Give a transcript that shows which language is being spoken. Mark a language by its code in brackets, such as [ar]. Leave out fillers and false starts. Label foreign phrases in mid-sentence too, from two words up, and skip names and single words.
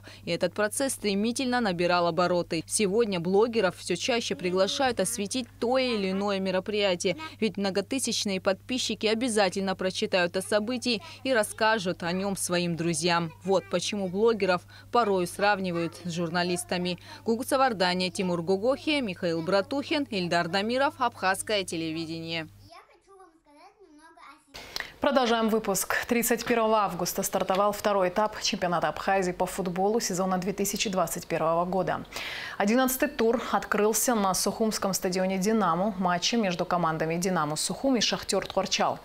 [ru] И этот процесс стремительно набирал обороты. Сегодня блогеров все чаще приглашают осветить то или иное мероприятие, ведь многотысячные подписчики обязательно прочитают о событии и расскажут о нем своим друзьям. Вот почему блогеров порой сравнивают с журналистами. Гугуца Вардания, Тимур Гугохи, Михаил Братухин, Ильдар Дамиров, Абхазское телевидение. Продолжаем выпуск. 31 августа стартовал второй этап чемпионата Абхазии по футболу сезона 2021 года. 11-й тур открылся на Сухумском стадионе «Динамо» матчем между командами «Динамо Сухум» и «Шахтер Тхорчал».